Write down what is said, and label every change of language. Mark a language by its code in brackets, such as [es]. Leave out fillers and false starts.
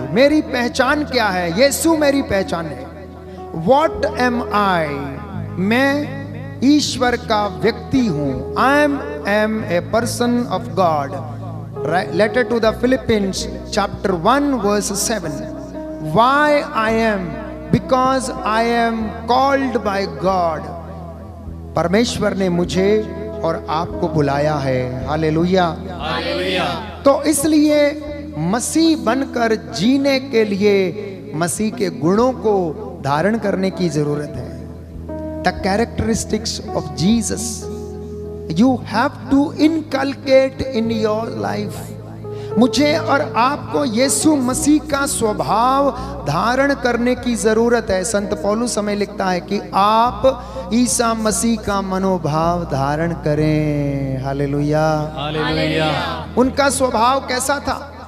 [hi] मेरी पहचान क्या है? यीशु मेरी पहचान है। [en] What am I? [hi] मैं ईश्वर का व्यक्ति हूं। [en] I am a person of God. Letter to the Philippians chapter 1 verse 7। Why I am? Because I am called by God. [hi] परमेश्वर ने मुझे और आपको बुलाया है। Hallelujah, hallelujah. तो इसलिए मसीह बनकर जीने के लिए मसीह के गुणों को धारण करने की जरूरत है। [en] The characteristics of Jesus you have to inculcate in your life. [hi] मुझे और आपको यीशु मसीह का स्वभाव धारण करने की जरूरत है। संत पौलुस हमें लिखता है कि आप ईसा मसीह का मनोभाव धारण करें। Hallelujah, hallelujah. उनका स्वभाव कैसा था?